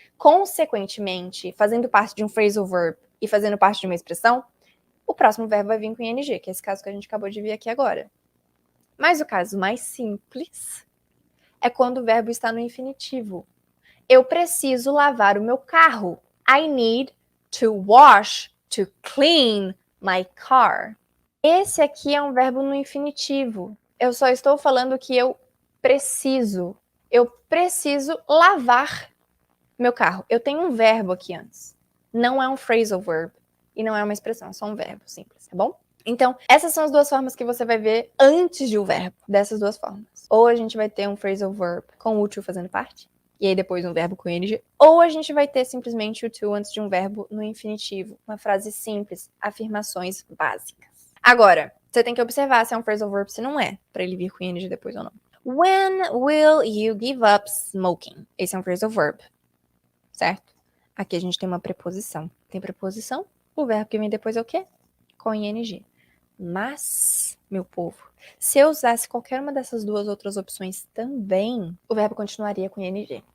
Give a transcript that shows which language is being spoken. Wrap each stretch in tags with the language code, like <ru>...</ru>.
<pt>Consequentemente, fazendo parte de um phrasal verb e fazendo parte de uma expressão, o próximo verbo vai vir com ing, que é esse caso que a gente acabou de ver aqui agora. Mas o caso mais simples é quando o verbo está no infinitivo. Eu preciso lavar o meu carro.</pt> <en>I need to wash, to clean my car.</en> <pt>Esse aqui é um verbo no infinitivo. Eu só estou falando que eu preciso. Eu preciso lavar meu carro. Eu tenho um verbo aqui antes. Não é um phrasal verb. E não é uma expressão, é só um verbo simples, tá bom? Então, essas são as duas formas que você vai ver antes de um verbo. Dessas duas formas. Ou a gente vai ter um phrasal verb com o to fazendo parte. E aí depois um verbo com ing. Ou a gente vai ter simplesmente o to antes de um verbo no infinitivo. Uma frase simples, afirmações básicas. Agora, você tem que observar se é um phrasal verb, se não é, para ele vir com ing depois ou não.</pt> <en>When will you give up smoking?</en> <pt>Esse é um phrasal verb, certo? Aqui a gente tem uma preposição. Tem preposição, o verbo que vem depois é o quê? Com ing. Mas, meu povo, se eu usasse qualquer uma dessas duas outras opções também, o verbo continuaria com ing.</pt>